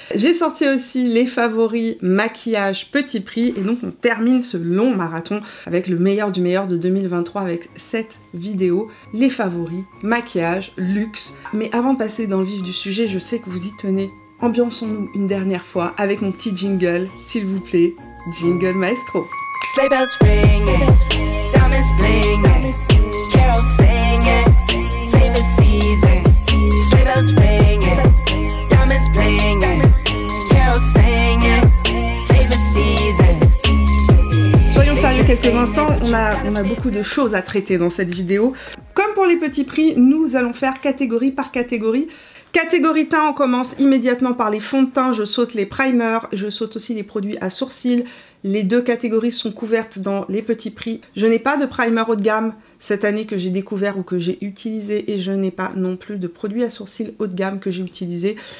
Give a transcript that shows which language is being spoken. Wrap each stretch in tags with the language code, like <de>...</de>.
<fr>J'ai sorti aussi les favoris maquillage petit prix, et donc on termine ce long marathon avec le meilleur du meilleur de 2023 avec cette vidéo, les favoris maquillage, luxe. Mais avant de passer dans le vif du sujet, je sais que vous y tenez. Ambiançons-nous une dernière fois avec mon petit jingle, s'il vous plaît. Jingle maestro.</fr> <en>Sleigh bells ringing, diamonds blinging, carols singing, favorite season. Sleigh bells ringing, diamonds blinging, carols singing, favorite season.</en> <fr>Soyons sérieux quelques instants, on a beaucoup de choses à traiter dans cette vidéo. Comme pour les petits prix, nous allons faire catégorie par catégorie. Catégorie teint, on commence immédiatement par les fonds de teint, je saute les primers, je saute aussi les produits à sourcils. Les 2 catégories sont couvertes dans les petits prix. Je n'ai pas de primer haut de gamme cette année que j'ai découvert ou que j'ai utilisé, et je n'ai pas non plus de produits à sourcils haut de gamme que j'ai utilisé.</fr>